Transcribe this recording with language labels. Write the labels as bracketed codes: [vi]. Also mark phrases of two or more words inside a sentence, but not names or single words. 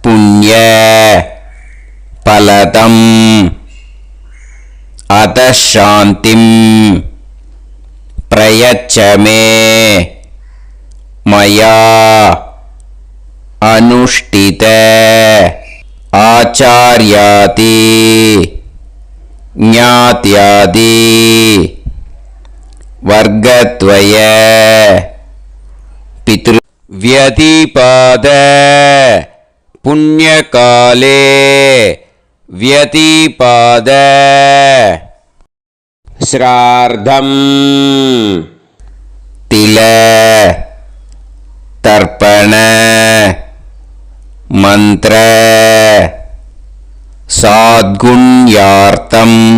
[sa] पुण्य फलदम् अतशान्तिम् प्रयच्छमे मया अनुष्ठित आचार्यादि ज्ञात्यादि वर्गद्वय पितृ व्यतिपाद पुण्यकाले व्यतिपाद श्रार्धम् तिल तर्पण मंत्र साद्गुण्यार्थम्